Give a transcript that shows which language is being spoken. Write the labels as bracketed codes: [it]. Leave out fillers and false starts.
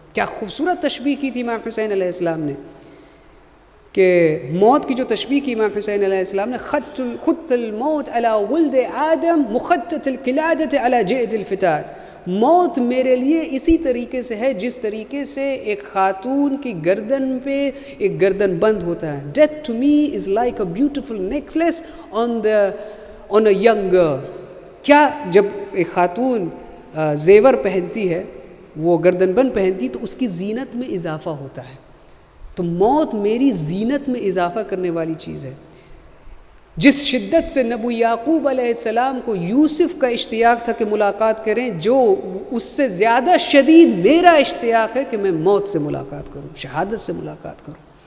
[ur] کیا خوبصورت تشبیہ کی تھی امام حسین علیہ السلام نے کہ موت کی جو تشبیہ کی امام حسین علیہ السلام نے، [ar] خط الموت علی ولد آدم مخطط القلادۃ علی جعد الفتات، [ur] موت میرے لیے اسی طریقے سے ہے جس طریقے سے ایک خاتون کی گردن پہ ایک گردن بند ہوتا ہے. [en] Death to me is like a beautiful necklace on a young girl. [ur] کیا جب ایک خاتون زیور پہنتی ہے، وہ گردن بند پہنتی تو اس کی زینت میں اضافہ ہوتا ہے. تو موت میری زینت میں اضافہ کرنے والی چیز ہے. جس شدت سے نبو یعقوب علیہ السلام کو یوسف کا اشتیاق تھا کہ ملاقات کریں، جو اس سے زیادہ شدید میرا اشتیاق ہے کہ میں موت سے ملاقات کروں، شہادت سے ملاقات کروں.